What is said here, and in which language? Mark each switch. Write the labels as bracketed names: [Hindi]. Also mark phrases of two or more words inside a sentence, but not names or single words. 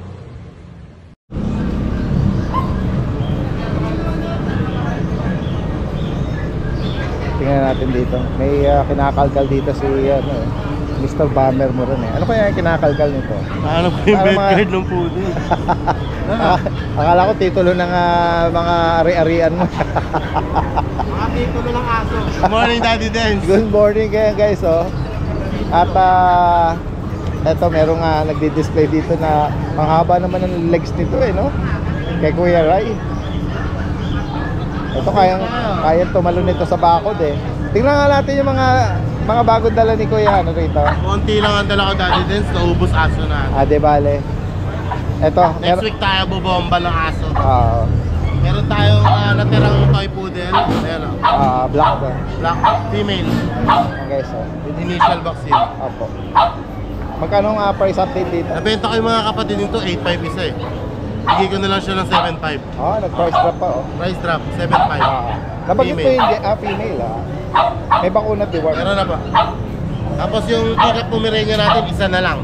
[Filipino] Tingnan natin dito. May kinakalkal dito si Mr. Bummer mo rin eh. Ano kaya yung kinakalkal nito? Ano po yung Para bed mga- card ng puti? Akala ko titulo ng mga ari-arian mo. Mga titulo ng aso. [English] Good morning, Daddy Dance. Good morning kayo guys, oh. [Filipino] At eto merong nagdi-display dito na ang haba naman ng legs nito no? Kay Kuya Ray. Ito kayang tumalon nito sa bakod eh. Tingnan nga natin yung mga bagong dala ni Kuya rito. Konti lang ang dala ko, Daddy Dance. Naubos aso na. De bale. Eto, Next week tayo bubomba ng aso. Meron tayong natirang toy poodle. Ayan black to. [English] black female. Okay, so. With initial vaccine. [Filipino] Opo. Magkano ang [English] price update [Filipino] dito? Nabenta ko yung mga kapatid nito, 8.5 isa eh. Bigay ko na lang siya ng 7.5. Nag- [English] price drop [Filipino] pa [English] Price drop, 7.5. [Filipino] Nabanggit mo Female. yung female May bakuna deworm. Meron na pa. Tapos yung tikap Pomeranian natin, isa na lang.